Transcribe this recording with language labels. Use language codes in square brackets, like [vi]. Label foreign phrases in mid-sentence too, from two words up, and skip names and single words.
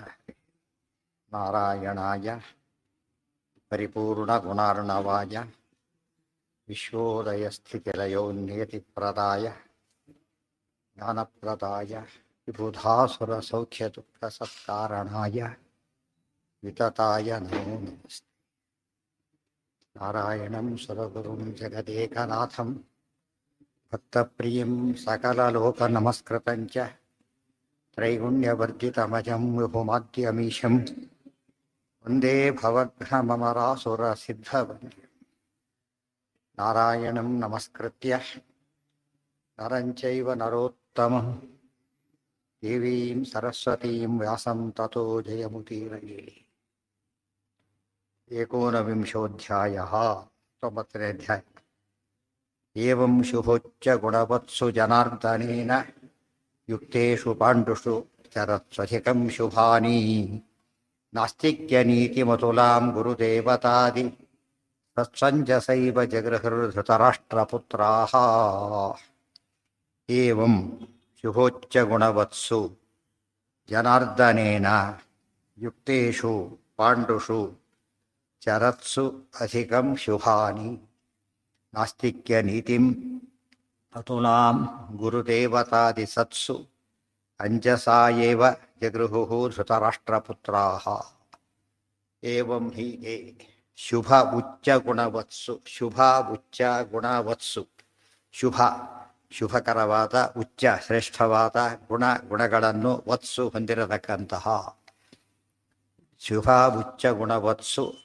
[sa] ನಾರಾಯಣಾಯ ಪರಿಪೂರ್ಣಗುಣಾರ್ಣವಾಯ ವಿಶ್ವೋದಯಸ್ಥಿತಿಲಯೋನ್ನಿಯತಿಪ್ರದಾಯ ಜ್ಞಾನಪ್ರದಾಯ ವಿಬುಧಾಸುರಸೌಖ್ಯದುಃಖಸತ್ಕಾರಣಾಯ ವಿತತಾಯ ನಮೋ ನಮಸ್ತೆ. ನಾರಾಯಣಂ ಸುರಗುರುಂ ಜಗದೇಕನಾಥಂ ಭಕ್ತಪ್ರಿಯಂ ಸಕಲಲೋಕನಮಸ್ಕೃತಂಚ ತ್ರೈಗುಣ್ಯವರ್ಜಿತಮಜಂ ವಿಭುಮಾದ್ಯಮೀಶಂ ವಂದೇ ಭವಘ್ನಮರಾಸುರಸಿದ್ಧವಂದ್ಯಂ. ನಾರಾಯಣಂ ನಮಸ್ಕೃತ್ಯ ನರಂ ಚೈವ ನರೋತ್ತಮಂ ದೇವೀಂ ಸರಸ್ವತೀಂ ವ್ಯಾಸಂ ತತೋ ಜಯಮುದೀರಯೇ. [kn] ಏಕೋನವಿಂಶೋಧ್ಯಾಯಃ 9ನೇ ಅಧ್ಯಾಯ. [sa] ಏವಂ ಶುಭೋಚ್ಚ ಗುಣವತ್ಸು ಜನಾರ್ದನೇನ ಯುಕ್ತೇಷು ಪಾಂಡುಷು ಚರತ್ಸ್ವಧಿಕಂ ಶುಭಾನಿ ನಾಸ್ತಿಕ್ಯನೀತಿಮತುಲಾಂ ಗುರುದೇವತಾದಿ ತತ್ಸಂಜಸೈವ ಜಗೃಹೃಧೃತರಾಷ್ಟ್ರಪುತ್ರಾಃ. ಏವಂ ಶುಭೋಚ್ಚ ಗುಣವತ್ಸು ಜನಾರ್ದನೇನ ಯುಕ್ತೇಷು ಪಾಂಡುಷು ಚರತ್ಸು ಅಧಿಕಂ ಶುಭಾನಿ ನಾಸ್ತಿಕ್ಯನೀತಿಂ ಅತುಲಾಂ ಗುರುದೇವತಾದಿ ಸತ್ಸು ಅಂಜಸಾ ಏವ ಜಗೃಹುಃ ಧೃತರಾಷ್ಟ್ರಪುತ್ರಾಃ. [kn] ಏವಂ ಹೀಗೆ [sa] ಶುಭ ಉಚ್ಚ ಗುಣವತ್ಸು, ಶುಭ ಉಚ್ಚ ಗುಣವತ್ಸು, [kn] ಶುಭ ಶುಭಕರವಾದ, ಉಚ್ಚ ಶ್ರೇಷ್ಠವಾದ, ಗುಣಗಳನ್ನು ವತ್ಸು ಹೊಂದಿರತಕ್ಕಂತಹ [sa] ಶುಭ ಉಚ್ಚ ಗುಣವತ್ಸು